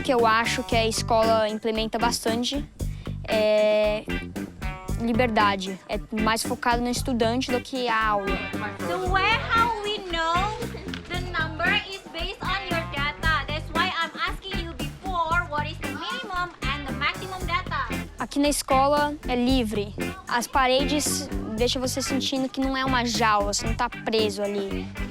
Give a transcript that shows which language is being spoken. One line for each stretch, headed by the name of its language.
Portuguese: O que eu acho que a escola implementa bastante é liberdade. É mais focado no estudante do que a aula.
English: So where how we know the number is based on your data. That's why I'm asking you before what is the minimum and the maximum data.
Portuguese: Aqui na escola é livre. As paredes deixam você sentindo que não é uma jaula, você não está preso ali.